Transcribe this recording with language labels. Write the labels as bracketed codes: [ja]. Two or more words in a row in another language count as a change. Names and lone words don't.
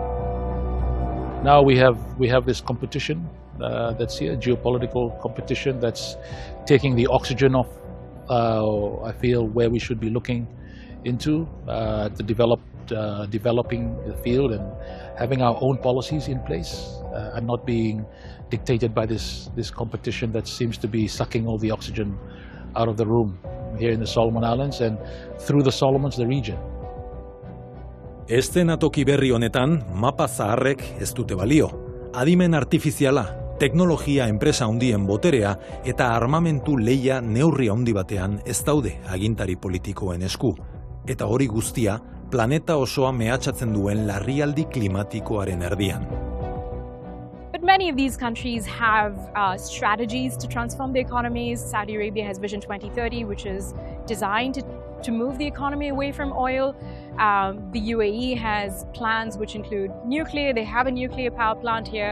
[en] Now we have this competition that's here, geopolitical competition that's taking the oxygen off, I feel, where we should be looking into to developing the field and having our own policies in place and not being dictated by this competition that seems to be sucking all the oxygen out of the room here in the Solomon Islands and through the Solomons, the region. [eu] Eszenatoki berri honetan mapa zaharrek ez dute balio. Adimen artifiziala, teknologia enpresa handien boterea eta armamentu lehia neurri handi batean ez daude agintari politikoen esku. Eta hori guztia planeta osoa mehatxatzen duen larrialdi klimatikoaren erdian. [en] But many of these countries have strategies to transform their economies. Saudi Arabia has Vision 2030, which is designed to move the economy away from oil. The UAE has plans which include nuclear. They have a nuclear power plant here.